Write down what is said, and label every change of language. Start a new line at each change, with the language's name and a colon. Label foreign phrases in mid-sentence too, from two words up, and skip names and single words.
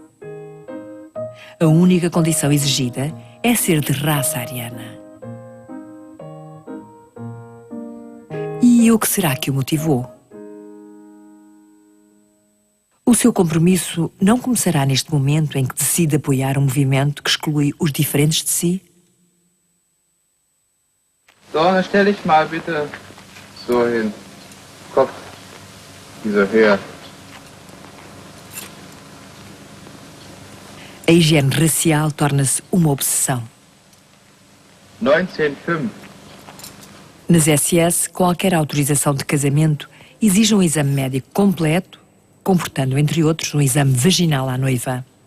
Portuguese: A única condição exigida é ser de raça ariana. E o que será que o motivou? O seu compromisso não começará neste momento em que decide apoiar um movimento que exclui os diferentes de si?
German: So, stell dich mal bitte so hin. Kopf dieser her.
Portuguese: A higiene racial torna-se uma obsessão. 1905. Nas SS, qualquer autorização de casamento exige um exame médico completo, comportando, entre outros, um exame vaginal à noiva.